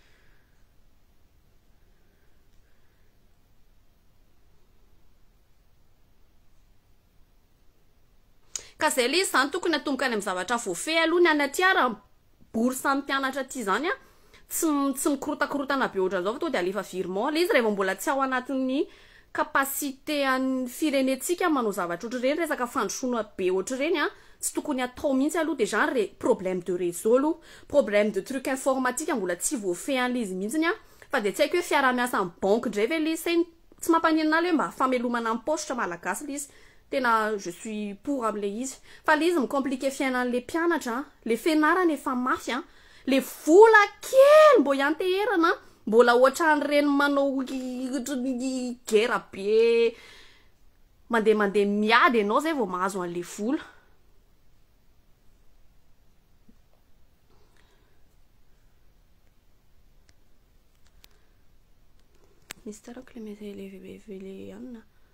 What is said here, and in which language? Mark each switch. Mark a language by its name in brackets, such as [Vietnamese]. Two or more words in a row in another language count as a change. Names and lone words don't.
[Malagasy] ka zay le izy zany tokony atomboka any amin'ny zavatra voafehy aloha ny any aty ara bourse amin'ny mpianatra aty zany a tsy mikorotakorotana be ohatran'izao fa tonga dia alefa virement le izy rehefa mbola tsy ao anatin'ny capacité an'ny firenetsika manao zavatra ohatr'ireny resaka fandrosoana be ohatr'ireny a tsy tokony atao mihitsy aloha dia [French] genre problème de réseau aloha problème de truc informatique [Malagasy] mbola tsy voafehy an'le izy mihitsiny a fa dia tsy haiko hoe fiara-miasa amin'ny banque indray ve le izy tsy mampaninana le hoe mba famelomana amin'ny poche malagasy le izy tena [French] je suis pour [Malagasy] am'le izy fa le izy micompliqué fiainan'le mpianatra le fianarana efa mafy a le vola kely mbo ianteherana mbola ohatran'ireny manao guerre be mandeha miady ianao zay vao mahazo an'le vola misy tarako le mety le anina